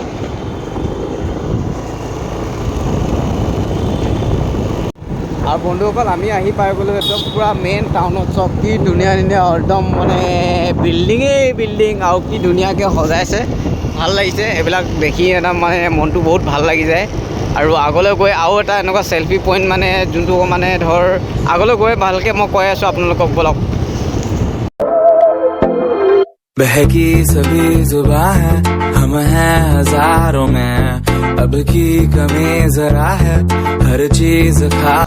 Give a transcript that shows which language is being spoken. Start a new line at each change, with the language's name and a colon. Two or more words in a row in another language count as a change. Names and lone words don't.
Assamese: আৰু বন্ধুসকল আমি আহি পাই গ'লোঁ একদম পূৰা মেইন টাউনত চব কি ধুনীয়া ধুনীয়া একদম মানে বিল্ডিঙেই বিল্ডিং আৰু কি ধুনীয়াকৈ সজাইছে ভাল লাগিছে এইবিলাক দেখি একদম মানে মনটো বহুত ভাল লাগি যায় আৰু আগলৈ গৈ আৰু এটা এনেকুৱা চেল্ফি পইণ্ট মানে যোনটো মানে ধৰ আগলৈ গৈ ভালকৈ মই কৈ আছোঁ আপোনালোকক বলক
Hindi: बहकी सभी जुबां है हम हैं हजारों में अब की कमी जरा है हर चीज खास